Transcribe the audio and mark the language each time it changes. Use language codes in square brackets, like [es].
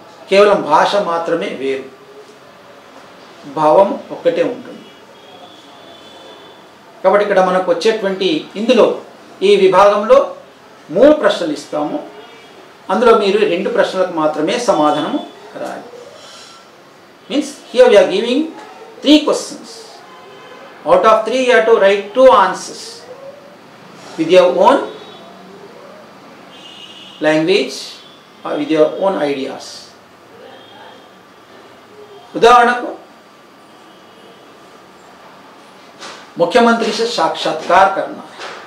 [te] కేవలం భాష మాత్రమే వేరు, భావం ఒక్కటే ఉంటుంది. కాబట్టి ఇక్కడ మనకు వచ్చేటువంటి ఇందులో ఈ విభాగంలో 3 ప్రశ్నలు ఇస్తాము. అందులో మీరు 2 ప్రశ్నలకు మాత్రమే సమాధానం రాయాలి. [en] Means here we are giving 3 questions. Out of 3 you have to write 2 answers with your own language or with your own ideas. [hi] उदाहरणకు मुख्यमंत्री से साक्षात्कार करना है.